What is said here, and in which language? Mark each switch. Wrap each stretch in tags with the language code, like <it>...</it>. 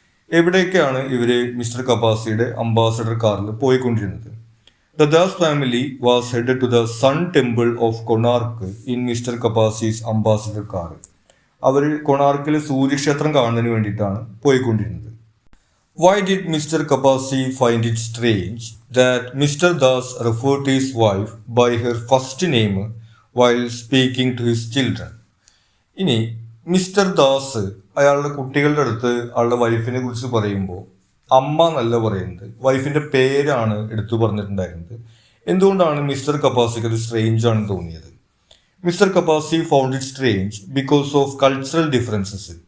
<ml>എവിടേക്കാണ് ഇവർ mister കപ്പാസിയുടെ ambassador കാറിൽ പോയിക്കൊണ്ടിരുന്നത്?</ml> <en>The Das family was headed to the sun temple of Konark in mister Kapasi's ambassador car.</en> <ml>അവർ കൊണാർക്കിൽ സൂര്യക്ഷേത്രം കാണുന്നതിന് വേണ്ടിയിട്ടാണ് പോയിക്കൊണ്ടിരുന്നത്.</ml> <en>Why did Mr. Kapasi find it strange that Mr. Das referred to his wife by her first name while speaking to his children?</en> <ml>ഇനി mister Das അയാളുടെ കുട്ടികളുടെ അടുത്ത് അയാളുടെ വൈഫിനെ കുറിച്ച് പറയുമ്പോൾ അമ്മ എന്നല്ല പറയുന്നത്, വൈഫിന്റെ പേരാണ് എടുത്തു പറഞ്ഞിട്ടുണ്ടായിരുന്നത്. എന്തുകൊണ്ടാണ് മിസ്റ്റർ കപ്പാസിക്ക് അത് സ്ട്രേഞ്ച് ആണെന്ന് തോന്നിയത്?</ml> <en>Mister Kapasi found it strange because of cultural differences.</en>